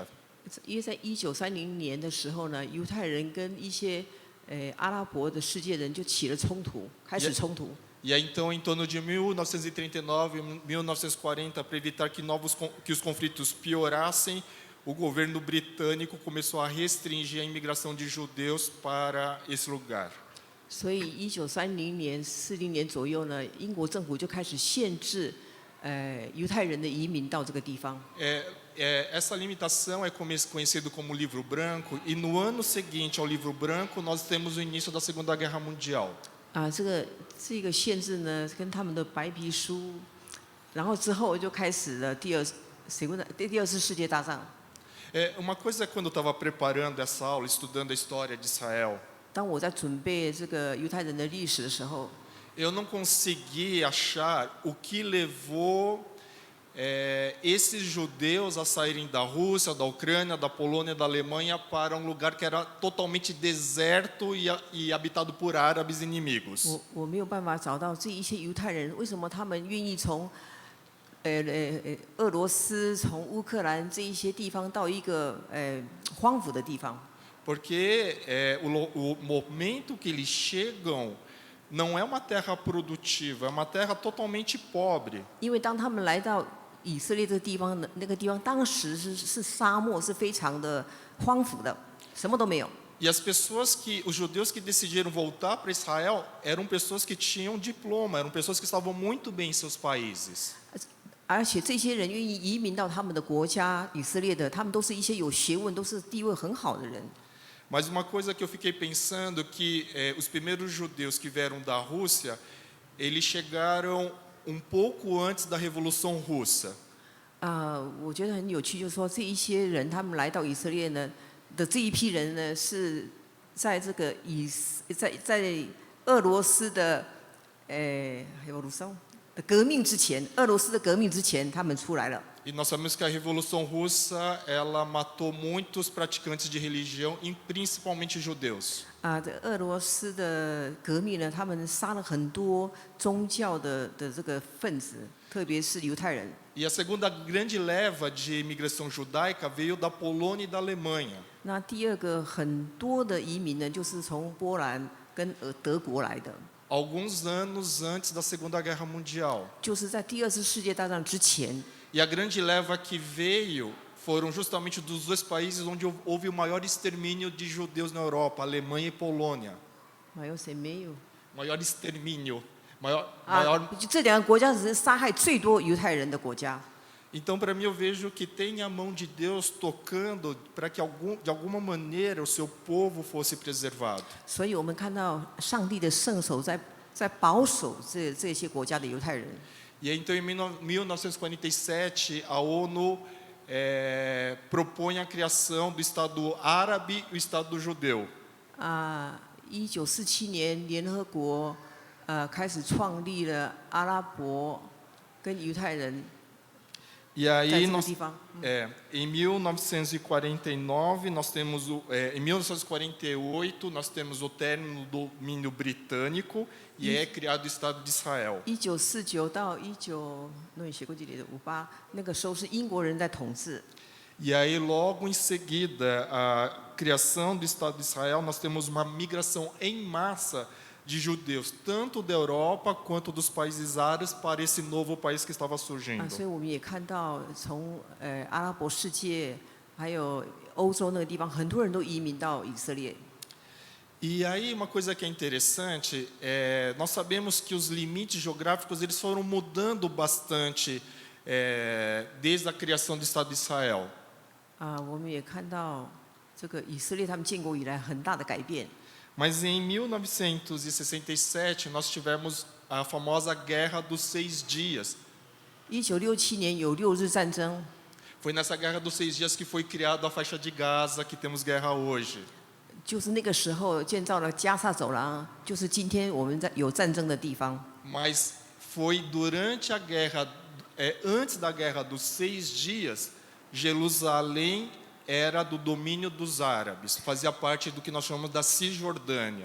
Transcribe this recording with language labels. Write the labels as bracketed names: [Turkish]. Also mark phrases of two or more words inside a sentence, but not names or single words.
[Chinese] 因为在1930年的时候呢，犹太人跟一些阿拉伯的世界人就起了冲突，开始冲突。 [Portuguese] E aí então em torno de 1939, 1940, para evitar que os conflitos piorassem, o governo britânico começou a restringir a imigração de judeus para esse lugar. [Chinese] 所以1930年、40年左右呢，英国政府就开始限制犹太人的移民到这个地方。 [Portuguese] Essa limitação é conhecido como livro branco, e no ano seguinte ao livro branco nós temos o início da Segunda Guerra Mundial. [Chinese] 这个限制呢，跟他们的白皮书，然后之后就开始了第二次世界大战。 [Portuguese] Uma coisa é quando eu estava preparando essa aula, estudando a história de Israel, [Chinese] 当我在准备这个犹太人的历史的时候， [Portuguese] eu não consegui achar o que levou esses judeus a saírem da Rússia, da Ucrânia, da Polônia, da Alemanha para um lugar que era totalmente deserto e habitado por árabes inimigos. [Chinese] 我没有办法找到这一些犹太人为什么他们愿意从俄罗斯、从乌克兰这一些地方到一个荒芜的地方。 [Portuguese] Porque o momento que eles chegam não é uma terra produtiva, é uma terra totalmente pobre. [Chinese] 因为当他们来到以色列这个地方的那个地方，当时是沙漠，是非常的荒芜的，什么都没有。 [Portuguese] E os judeus que decidiram voltar para Israel eram pessoas que tinham diploma, eram pessoas que estavam muito bem em seus países. [Chinese] 而且这些人愿意移民到他们的国家以色列的，他们都是一些有学问、都是地位很好的人。 [Portuguese] Mas uma coisa que eu fiquei pensando que os primeiros judeus que vieram da Rússia, eles chegaram um pouco antes da Revolução Russa. [Chinese] 我觉得很有趣，就是说这一些人他们来到以色列呢的这一批人呢，是在这个在俄罗斯的革命之前，俄罗斯的革命之前，他们出来了。 [Portuguese] E nós sabemos que a Revolução Russa, ela matou muitos praticantes de religião, e principalmente judeus. [Chinese] 这俄罗斯的革命呢，他们杀了很多宗教的这个分子，特别是犹太人。 [Portuguese] E a segunda grande leva de imigração judaica veio da Polônia e da Alemanha. [Chinese] 那第二个很多的移民呢，就是从波兰跟德国来的。 [Portuguese] Alguns anos antes da Segunda Guerra Mundial. [Chinese] 就是在第二次世界大战之前。 [Portuguese] E a grande leva que veio foram justamente dos dois países onde houve o maior extermínio de judeus na Europa, Alemanha e Polônia. Maior extermínio. [Chinese] 这两个国家是杀害最多犹太人的国家。 [Portuguese] Então, para mim, eu vejo que tem a mão de Deus tocando para que de alguma maneira o seu povo fosse preservado. [Chinese] 所以我们看到上帝的圣手在保守这些国家的犹太人。 [Portuguese] E então, em 1947, a ONU propõe a criação do Estado Árabe e o Estado Judeu. [Chinese] 1947 年，联合国开始创立了阿拉伯跟犹太人。 [Portuguese] E aí, em 1949, nós temos em 1948, nós temos o término do domínio britânico e é criado o Estado de Israel. [Chinese] 1949 到那你写过这里的58，那个时候是英国人在统治。 [Portuguese] E aí, logo em seguida, a criação do Estado de Israel, nós temos uma migração em massa de judeus, tanto da Europa quanto dos países árabes, para esse novo país que estava surgindo. [Chinese] 所以我们也看到，从阿拉伯世界，还有欧洲那个地方，很多人都移民到以色列。 [Portuguese] E aí, uma coisa que é interessante, nós sabemos que os limites geográficos eles foram mudando bastante desde a criação do Estado de Israel. [Chinese] 我们也看到这个以色列他们建国以来很大的改变。 [Portuguese] Mas em 1967 nós tivemos a famosa Guerra dos 6 Dias. [Chinese] 1967 年有6日战争。 [Portuguese] Foi nessa Guerra dos 6 Dias que foi criada a faixa de Gaza, que temos guerra hoje. [Chinese] 就是那个时候建造了加萨走廊，就是今天我们有战争的地方。 [Portuguese] Mas foi durante a guerra, antes da Guerra dos 6 Dias, Jerusalém era do domínio dos árabes, fazia parte do que nós chamamos da Cisjordânia.